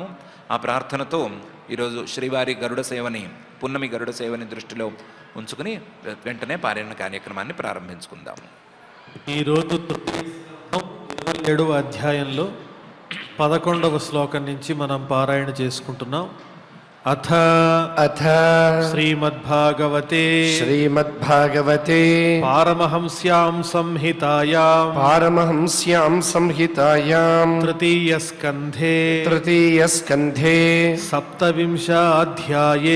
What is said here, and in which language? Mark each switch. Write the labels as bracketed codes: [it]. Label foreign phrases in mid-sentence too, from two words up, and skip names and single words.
[te] ఆ ప్రార్థనతో ఈరోజు శ్రీవారి గరుడ సేవని, పున్నమి గరుడ సేవని దృష్టిలో ఉంచుకుని వెంటనే పారాయణ కార్యక్రమాన్ని ప్రారంభించుకుందాము. ఈరోజు 27వ అధ్యాయంలో 11వ శ్లోకం నుంచి మనం పారాయణ చేసుకుంటున్నాం. [sa] अथ अथ श्रीमद्भागवते श्रीमद्भागवते पारमहंस्यां संहितायां पारमहंस्यां संहितायां तृतीयस्कन्धे तृतीयस्कन्धे सप्तविंशाध्याये